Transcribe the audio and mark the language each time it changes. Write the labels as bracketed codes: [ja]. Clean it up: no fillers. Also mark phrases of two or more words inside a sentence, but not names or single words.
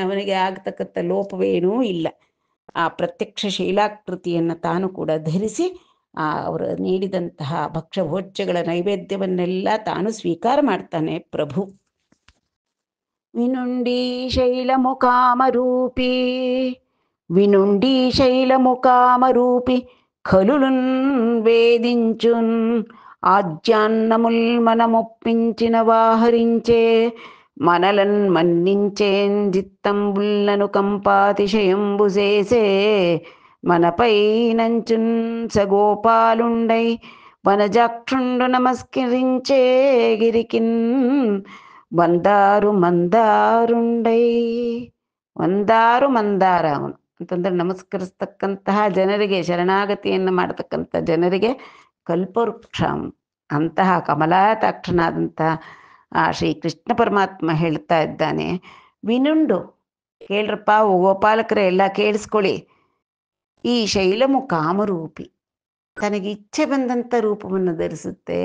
[kn] ಅವನಿಗೆ ಆಗ್ತಕ್ಕಂಥ ಲೋಪವೇನೂ ಇಲ್ಲ. ಆ ಪ್ರತ್ಯಕ್ಷ ಶೈಲಾಕೃತಿಯನ್ನು ತಾನು ಕೂಡ ಧರಿಸಿ ಅವರು ನೀಡಿದಂತಹ ಭಕ್ಷ್ಯಭೋಜ್ಯಗಳ ನೈವೇದ್ಯವನ್ನೆಲ್ಲ ತಾನು ಸ್ವೀಕಾರ ಮಾಡ್ತಾನೆ ಪ್ರಭು. [te] వినుండి శైలముఖామరూపి, వినుండి శైలముకామరూపి ఖలులున్ వేదించున్, ఆజ్యాన్నముల్ మనమొప్పించిన వాహరించే మనలన్ మన్నించేన్ జిత్తంబుల్లను కంపాతిశయంబు చేసే మనపై నంచున్ సగోపాలుండై వనజాక్షుండు నమస్కరించే గిరికిన్ వందారు మందారుండై. [kn] ಒಂದಾರು ಮಂದಾರ ಅವನು ಅಂತಂದ್ರೆ ನಮಸ್ಕರಿಸ್ತಕ್ಕಂತಹ ಜನರಿಗೆ, ಶರಣಾಗತಿಯನ್ನು ಮಾಡತಕ್ಕಂಥ ಜನರಿಗೆ ಕಲ್ಪವೃಕ್ಷ ಅವನು. ಅಂತಹ ಕಮಲಾತಾಕ್ಷನಾದಂತಹ ಆ ಶ್ರೀ ಕೃಷ್ಣ ಪರಮಾತ್ಮ ಹೇಳ್ತಾ ಇದ್ದಾನೆ, ವಿನುಂಡು, ಕೇಳ್ರಪ್ಪ ಗೋಪಾಲಕರೇ ಎಲ್ಲ ಕೇಳಿಸ್ಕೊಳ್ಳಿ, ಈ [te] శైలము కామరూపి, [kn] ತನಗೆ ಇಚ್ಛೆ ಬಂದಂಥ ರೂಪವನ್ನು ಧರಿಸುತ್ತೆ.